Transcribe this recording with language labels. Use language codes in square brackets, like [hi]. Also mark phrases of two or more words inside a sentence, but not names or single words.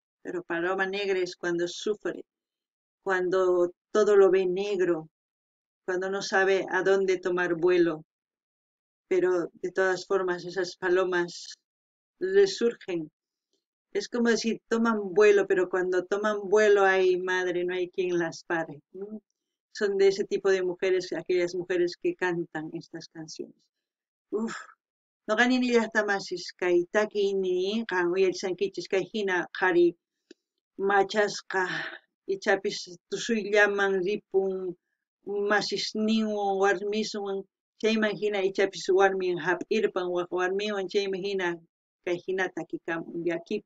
[es] Pero Paloma Negra es cuando sufre, cuando todo lo ve negro, cuando no sabe a dónde tomar vuelo, pero de todas formas esas palomas resurgen. Es como decir, toman vuelo, pero cuando toman vuelo, ay madre, no hay quien las pare, ¿no? Son de ese tipo de mujeres, aquellas mujeres que cantan estas canciones. [qu] Uf, no ganin ni llaqtamasis kay takiyni qan uyarisankichis kay hina qhari machasqa ichapis tusuyllaman ripun masisninwan warmiswan chayman hina ichapis warmin hap'irpan waq warmiwan chayman hina kay hina takikamun llakipi.